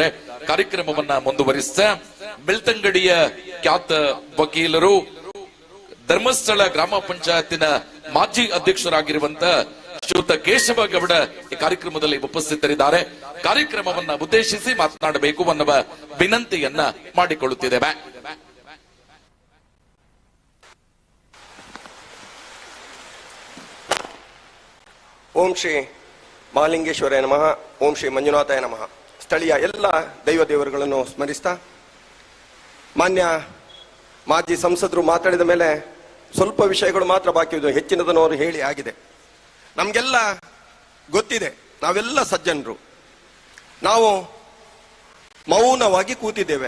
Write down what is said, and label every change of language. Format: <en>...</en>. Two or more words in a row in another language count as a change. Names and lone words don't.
<kn>ಕಾರ್ಯಕ್ರಮವನ್ನ ಮುಂದುವರಿಸ ಬೆಳ್ತಂಗಡಿಯ ಖ್ಯಾತ ವಕೀಲರು, ಧರ್ಮಸ್ಥಳ ಗ್ರಾಮ ಪಂಚಾಯತಿನ ಮಾಜಿ ಅಧ್ಯಕ್ಷರಾಗಿರುವಂತಹ ಶ್ರೀಯುತ ಕೇಶವ ಗೌಡ ಈ ಕಾರ್ಯಕ್ರಮದಲ್ಲಿ ಉಪಸ್ಥಿತರಿದ್ದಾರೆ. ಕಾರ್ಯಕ್ರಮವನ್ನ ಉದ್ದೇಶಿಸಿ ಮಾತನಾಡಬೇಕು ಅನ್ನುವ ವಿನಂತಿಯನ್ನ ಮಾಡಿಕೊಳ್ಳುತ್ತಿದ್ದೇವೆ.</kn> <sa>ಓಂ ಶ್ರೀ ಮಹಾಲಿಂಗೇಶ್ವರಾಯ ನಮಃ. ಓಂ ಶ್ರೀ ಮಂಜುನಾಥಾಯ ನಮಃ.</sa> <kn>ಸ್ಥಳೀಯ ಎಲ್ಲ ದೈವ ದೇವರುಗಳನ್ನು ಸ್ಮರಿಸ್ತಾ, ಮಾನ್ಯ ಮಾಜಿ ಸಂಸದರು ಮಾತಾಡಿದ ಮೇಲೆ ಸ್ವಲ್ಪ ವಿಷಯಗಳು ಮಾತ್ರ ಬಾಕಿ ಇದೆ. ಹೆಚ್ಚಿನದನ್ನು ಅವರು ಹೇಳಿ ಆಗಿದೆ. ನಮಗೆಲ್ಲ ಗೊತ್ತಿದೆ, ನಾವೆಲ್ಲ ಸಜ್ಜನರು. ನಾವು ಮೌನವಾಗಿ ಕೂತಿದ್ದೇವೆ.</kn>